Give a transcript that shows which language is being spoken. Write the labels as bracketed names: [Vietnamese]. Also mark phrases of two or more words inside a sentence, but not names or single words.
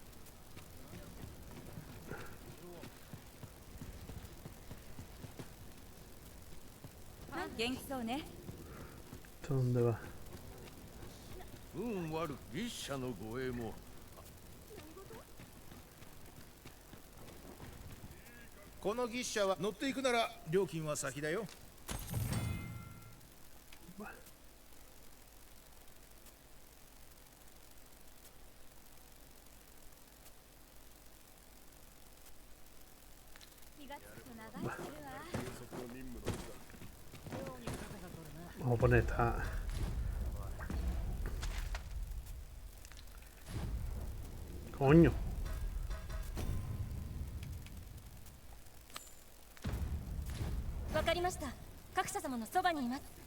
[Japanese] 元気そうね。 [Spanish] ¿Dónde va? [Japanese] 運悪く牛車の護衛も。この牛車は乗っていくなら料金は先だよ。 [Spanish] Vamos a poner esta. Coño. [Japanese] わかりました。格差様のそばにいます。